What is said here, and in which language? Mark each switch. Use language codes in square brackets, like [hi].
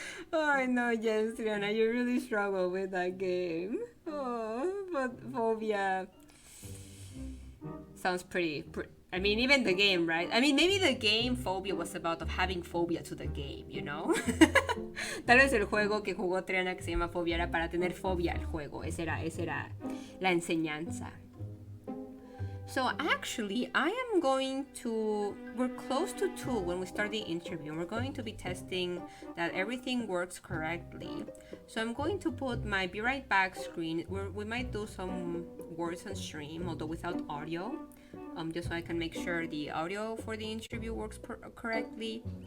[en] I know, yes, Triana, you really struggle with that game. Oh, but Phobia sounds pretty. I mean, even the game, right? I mean, maybe the game Phobia was about of having phobia to the game, you know? [es] Tal vez el juego que jugó Triana que se llama Phobia era para tener fobia al juego. Esa era la enseñanza. [en] So actually, I am going to, we're close to 2 when we start the interview. We're going to be testing that everything works correctly. So I'm going to put my be right back screen. We might do some words on stream, although without audio, just so I can make sure the audio for the interview works correctly.